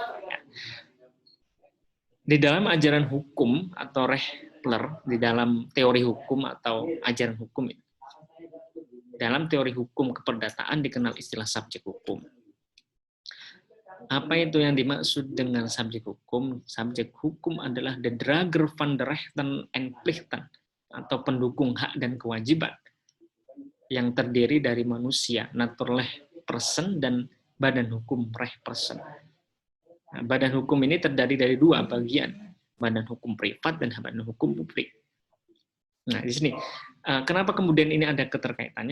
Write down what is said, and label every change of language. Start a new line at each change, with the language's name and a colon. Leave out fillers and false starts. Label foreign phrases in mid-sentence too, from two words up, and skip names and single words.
Indonesian: Di dalam ajaran hukum atau Rehler, di dalam teori hukum atau ajaran hukum, dalam teori hukum keperdataan dikenal istilah subjek hukum. Apa itu yang dimaksud dengan subjek hukum? Subjek hukum adalah
Dutch: de Drager van der Rechten en Plichten,
Indonesian: atau pendukung hak dan kewajiban yang terdiri dari manusia,
Dutch: naturleh person,
Indonesian: dan badan hukum
Dutch: reh person.
Indonesian: Nah, badan hukum ini terdiri dari dua bagian, badan hukum privat dan badan hukum publik. Nah, di sini kenapa kemudian ini ada keterkaitannya?